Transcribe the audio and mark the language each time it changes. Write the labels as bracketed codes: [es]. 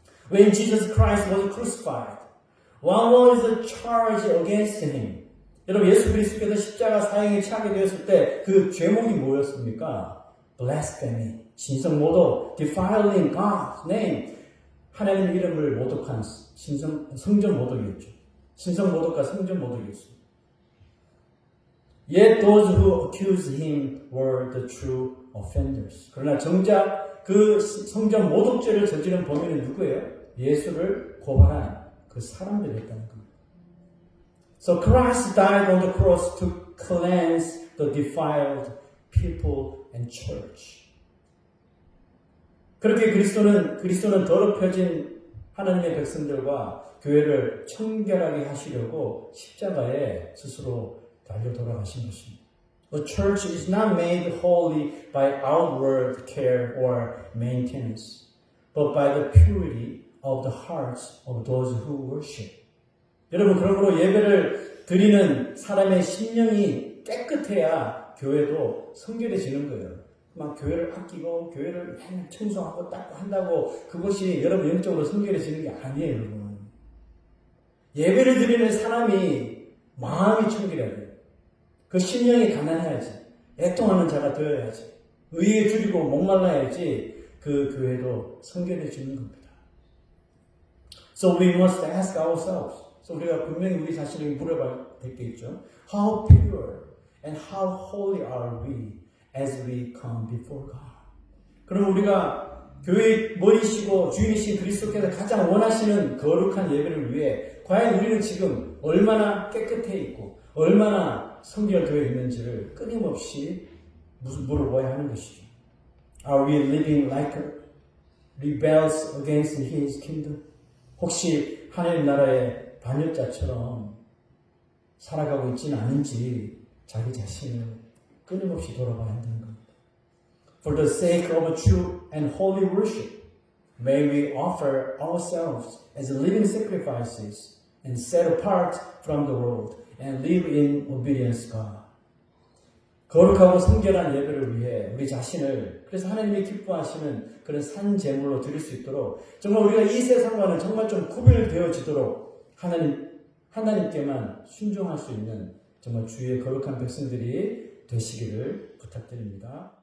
[en] When Jesus Christ was crucified, what was the charge against him? [ko] 여러분 예수 그리스도께서 십자가 사형에 처하게 되었을 때 그 죄목이 뭐였습니까? Blasphemy, 신성모독, [en] defiling God's name, [ko] 하나님의 이름을 모독한 성전모독이었죠. 신성모독과 성전모독이었습니다. [en] Yet those who accused him were the true offenders. [ko] 그러나 정작 그 성전모독죄를 저지른 범인은 누구예요? 예수를 고발한 그 사람들이었다는 겁니다. [en] So Christ died on the cross to cleanse the defiled people and church. [ko] 그렇게 그리스도는 더럽혀진 하나님의 백성들과 교회를 청결하게 하시려고 십자가에 스스로 달려 돌아가신 것입니다. [en] The church is not made holy by outward care or maintenance, but by the purity of the hearts of those who worship. [ko] 여러분, 그러므로 예배를 드리는 사람의 심령이 깨끗해야 교회도 성결해지는 거예요. 막 교회를 아끼고 교회를 맨날 청소하고 닦고 한다고 그것이 여러분 영적으로 성결해지는 게 아니에요, 여러분. 예배를 드리는 사람이 마음이 청결해야 돼요. 그 심령이 가난해야지. 애통하는 자가 되어야지. 의에 줄이고 목말라야지 그 교회도 성결해지는 겁니다. [en] So we must ask ourselves. [ko] 그래서 우리가 분명히 우리 자신에게 물어봐야 될 게 있죠. [en] How pure and how holy are we as we come before God? [ko] 그럼 우리가 교회의 머리시고 주인이신 그리스도께서 가장 원하시는 거룩한 예배를 위해 과연 우리는 지금 얼마나 깨끗해 있고 얼마나 성결되어 있는지를 끊임없이 물어봐야 하는 것이죠. [en] Are we living like rebels against His kingdom? [ko] 혹시 하나님 나라의 반역자처럼 살아가고 있지는 않은지 자기 자신을 끊임없이 돌아봐야 한다는 겁니다. [en] For the sake of true and holy worship, may we offer ourselves as living sacrifices and set apart from the world and live in obedience to God. [ko] 거룩하고 성결한 예배를 위해 우리 자신을 그래서 하나님이 기뻐하시는 그런 산 제물로 드릴 수 있도록 정말 우리가 이 세상과는 정말 좀 구별되어지도록 하나님께만 순종할 수 있는 정말 주의 거룩한 백성들이 되시기를 부탁드립니다.